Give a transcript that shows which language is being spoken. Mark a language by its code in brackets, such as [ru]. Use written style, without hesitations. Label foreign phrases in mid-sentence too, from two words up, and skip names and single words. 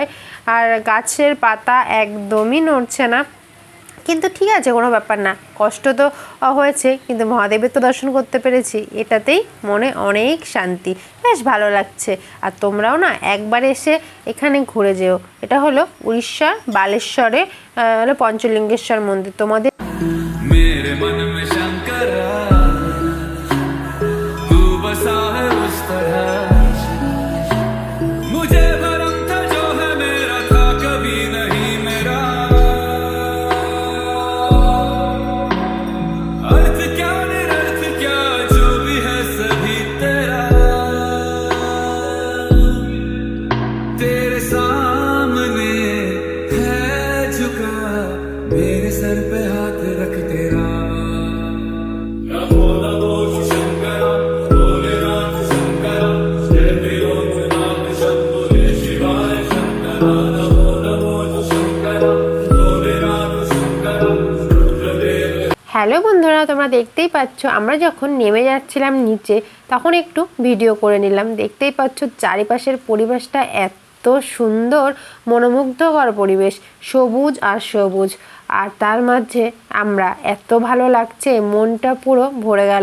[bn] আর গাছের পাতা একদমই নড়ছে না, কিন্তু ঠিক আছে কোনো ব্যাপার না, কষ্ট তো হয়েছে কিন্তু মহাদেবের তো দর্শন করতে পেরেছি, এটাতেই মনে অনেক শান্তি, বেশ ভালো লাগছে। আর তোমরাও না একবার এসে এখানে ঘুরে যেও, এটা হলো উড়িষ্যার বালেশ্বরে হলো পঞ্চলিঙ্গেশ্বর মন্দির। তোমাদের [hi] मेरे मन में शंकर तू बसा है उस तरह, मुझे भरम था जो है मेरा था कभी नहीं मेरा, अर्थ क्या निरर्थ क्या जो भी है सभी तेरा, तेरे सामने है झुका मेरे सर पे हाथ रख तेरा नमो नमो शंकर भोले राम शंकर जय लोकनाथ शंभो शिवाय शंकर नमो नमो शंकर भोले राम शंकर सूर्यदेव। [bn] হ্যালো বন্ধুরা, তোমরা দেখতেই পাচ্ছ আমরা যখন নেমে যাচ্ছিলাম নিচে তখন একটু ভিডিও করে নিলাম। দেখতেই পাচ্ছ চারিপাশের পরিবেশটা এত সুন্দর, মনোমুগ্ধকর পরিবেশ, সবুজ আর সবুজ, আর তার মাঝে আমরা এত ভালো লাগছে, মনটা পুরো ভরে গেল।